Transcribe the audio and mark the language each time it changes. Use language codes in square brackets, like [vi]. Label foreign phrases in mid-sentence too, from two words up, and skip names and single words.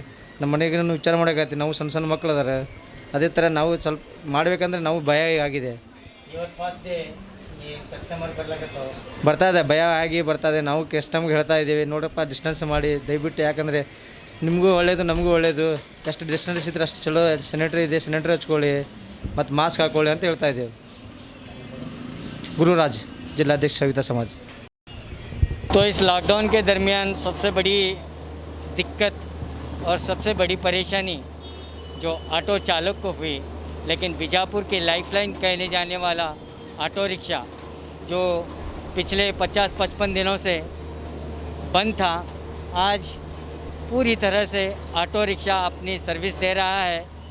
[kn] ನಮ್ಮ ಮನೆಗೆ ವಿಚಾರ ಮಾಡೋಕ್ಕಾಗ್ತಿ, ನಾವು ಸಣ್ಣ ಸಣ್ಣ ಮಕ್ಕಳು ಅದಾರ. ಅದೇ ಥರ ನಾವು ಸ್ವಲ್ಪ ಮಾಡಬೇಕಂದ್ರೆ ನಾವು ಭಯ ಆಗಿದೆ. ಬರ್ತಾಯಿದೆ, ಭಯ ಆಗಿ ಬರ್ತಾಯಿದೆ. ನಾವು ಕಸ್ಟಮರ್ಗೆ ಹೇಳ್ತಾ ಇದ್ದೀವಿ, ನೋಡಪ್ಪ ಡಿಸ್ಟೆನ್ಸ್ ಮಾಡಿ ದಯವಿಟ್ಟು. ಯಾಕಂದರೆ ನಿಮಗೂ ಒಳ್ಳೆಯದು, ನಮಗೂ ಒಳ್ಳೆಯದು. ಎಷ್ಟು ಡಿಸ್ಟೆನ್ಸ್ ಇದ್ದರೆ ಅಷ್ಟು ಚಲೋ. ಸ್ಯಾನಿಟರಿ ಇದೆ, ಸ್ಯಾನಿಟರಿ ಹಚ್ಕೊಳ್ಳಿ ಮತ್ತು ಮಾಸ್ಕ್ ಹಾಕ್ಕೊಳ್ಳಿ ಅಂತ ಹೇಳ್ತಾ ಇದ್ದೀವಿ. [hi] गुरुराज, जिलाध्यक्ष सविता समाज। तो इस लॉकडाउन के दरमियान सबसे बड़ी दिक्कत और सबसे बड़ी परेशानी जो ऑटो चालक को हुई, लेकिन बीजापुर की लाइफलाइन कहने जाने वाला [en] auto rickshaw [hi] जो पिछले 50-55 दिनों से बंद था, आज पूरी तरह से [en] auto rickshaw [hi] अपनी सर्विस दे रहा है।